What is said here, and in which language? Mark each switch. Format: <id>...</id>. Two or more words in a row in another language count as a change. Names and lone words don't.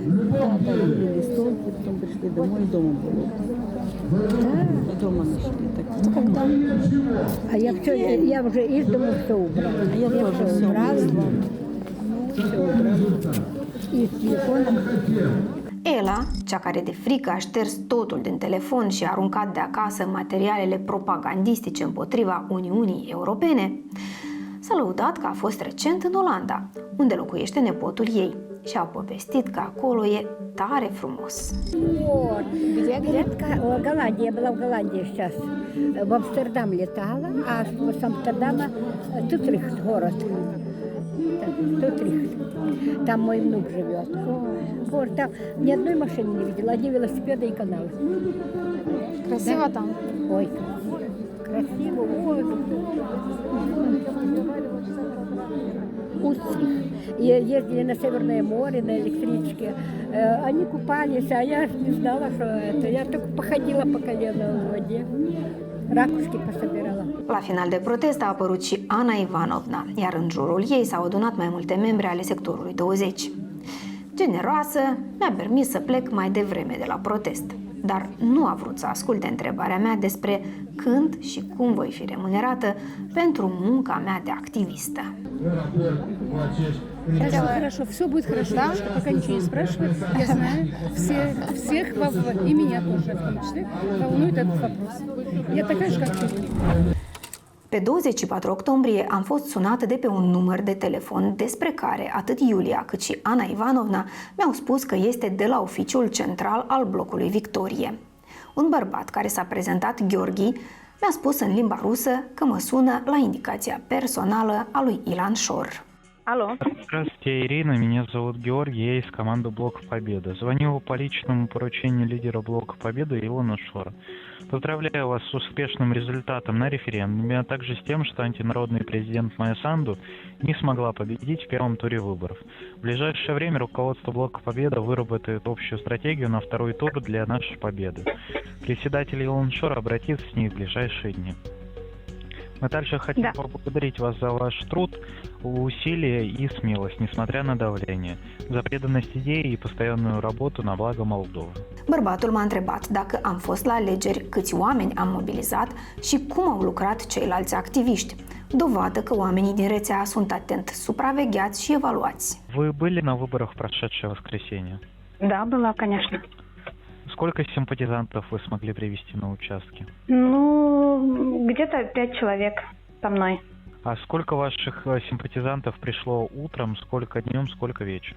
<ru>Да, были листовки, потом пришли домой, дома были. Да? Дома нашли. Так. Это когда? А я уже из дома все убрала. Я тоже все убрала. Все убрала. И с телефоном.</ru> <ro>Ela, cea care de frică a șters totul din telefon și a aruncat de acasă materialele propagandistice împotriva Uniunii Europene, s-a lăudat că a fost recent în Olanda, unde locuiește nepotul ei și a povestit că acolo e tare frumos.</ro> <ru>Вот. Голландия, я была в Голландии сейчас. В Амстердам летала, а с Амстердама Тутрихт город. Тутрихт. Там мой внук живет. Вот, там ни одной машины не видела, одни велосипеды и каналы. Красиво Да? там? Ой, красиво. Ой. Устрих. И ездили на Северное море на электричке. Они купались, а я не знала, что это. Я только походила по колено в воде. Racuschi пособирала.</ru> <ro>La final de protest a apărut și Ana Ivanovna, iar în jurul ei s-au adunat mai multe membre ale sectorului 20. Generoasă, mi-a permis să plec mai devreme de la protest, dar nu a vrut să asculte întrebarea mea despre când și cum voi fi remunerată pentru munca mea de activistă.</ro> <ru>Хорошо, все будет хорошо, девушка, пока ничего не спрашивает. Я знаю, всех и меня тоже, в том числе, волнует этот вопрос. Я такая же, как ты.</ru> <ro>Pe 24 octombrie am fost sunată de pe un număr de telefon despre care atât Iulia cât și Ana Ivanovna mi-au spus că este de la oficiul central al blocului Victorie. Un bărbat care s-a prezentat Gheorghi mi-a spus în limba rusă că mă sună la indicația personală a lui Ilan Șor.</ro> <ru>Алло. Здравствуйте, Ирина. Меня зовут Георгий, я из команды Блока Победа. Звоню по личному поручению лидера Блока Победы Илона Шора. Поздравляю вас с успешным результатом на референдуме, а также с тем, что антинародный президент Майя Санду не смогла победить в первом туре выборов. В ближайшее время руководство Блока Победа выработает общую стратегию на второй тур для нашей победы. Председатель Илон Шор обратится с ней в ближайшие дни. Мы также хотим поблагодарить вас за ваш труд, усилия и смелость, nесмотря на давление, за преданность идеи и постоянную работу на благо Молдовы.</ru> <ro>Bărbatul m-a întrebat dacă am fost la alegeri, câți oameni am mobilizat și cum au lucrat ceilalți activiști. Dovadă că oamenii din rețea sunt atent supravegheați și evaluați.</ro> <ru>Вы были на выборах в прошедшее воскресенье? Да, была, конечно. Сколько симпатизантов вы смогли привести на участке? Ну, где-то 5 человек со мной. А сколько ваших симпатизантов пришло утром, сколько днем, сколько вечером?</ru>